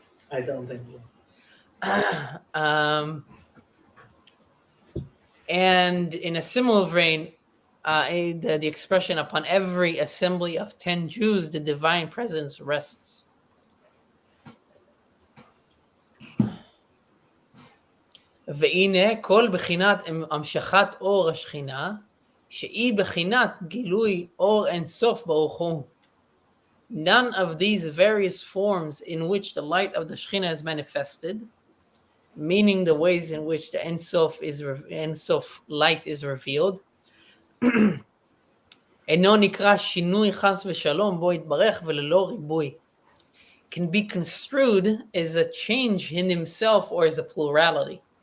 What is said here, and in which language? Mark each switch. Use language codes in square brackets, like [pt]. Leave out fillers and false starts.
[en] I don't think so. And in a similar vein, the expression upon every assembly of 10 Jews, the divine presence rests. [he] והנה כל בחינת המשכת אור השכינה, שהיא בחינת גילוי אור אינסוף ברוך הוא. [en] None of these various forms in which the light of the Shekhinah is manifested, meaning the ways in which the Ensof light is revealed, [he] אינו נקרא שינוי חס ושלום בו יתברך וללא ריבוי, [en] can be construed as a change in himself or as a plurality.